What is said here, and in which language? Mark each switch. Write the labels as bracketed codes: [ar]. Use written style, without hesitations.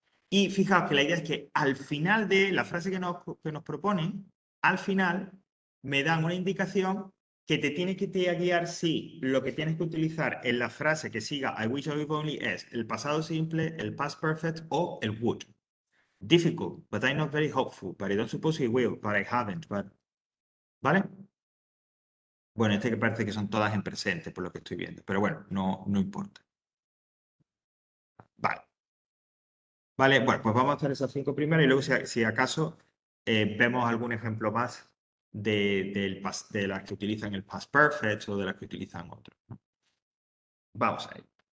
[es] Y fijaos que la idea es que al final de la frase que nos proponen, al final me dan una indicación que te tiene que guiar si lo que tienes que utilizar en la frase que siga [en] I wish I would only [es] es el pasado simple, el past perfect o el would. [en] Difficult, but I'm not very hopeful, but I don't suppose it will, but I haven't, but... [es] ¿Vale? Bueno, este que parece que son todas en presente, por lo que estoy viendo, pero bueno, no importa. Vale. Vale, bueno, pues vamos a hacer esas 5 primeras y luego si acaso vemos algún ejemplo más de las que utilizan el past perfect o de las que utilizan otros, ¿no? Vamos a ello.